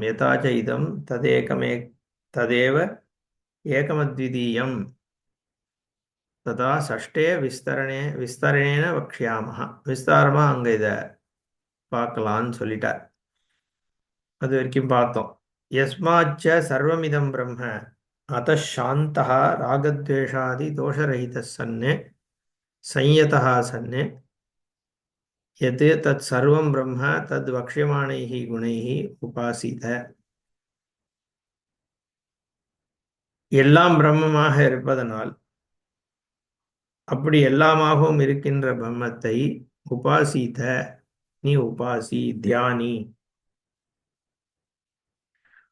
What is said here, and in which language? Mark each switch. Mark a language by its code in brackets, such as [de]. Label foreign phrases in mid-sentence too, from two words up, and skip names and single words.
[sa] यताश्च इदं तदेकमे तदेव एकमद्वितीयम् तथा षष्ठे विस्तरणेन वक्ष्यामः. [ta] விஸ்தாரமாக அங்கே இதை பார்க்கலான்னு சொல்லிட்டார். அது வரைக்கும் பார்த்தோம். [sa] यस्माच्च सर्वमिदं ब्रह्म अतः शान्तः रागद्वेषादि दोषरहितः सन्नु संयतः सन् यत् तत् सर्वं ब्रह्म तद् वक्ष्यमाणैः गुणैः उपासीत. [ta] எல்லாம் பிரம்மமாக இருப்பதனால் அப்படி எல்லாமாகவும் இருக்கின்ற பிரம்மத்தை உபாசித்த, நீ உபாசி தியானி.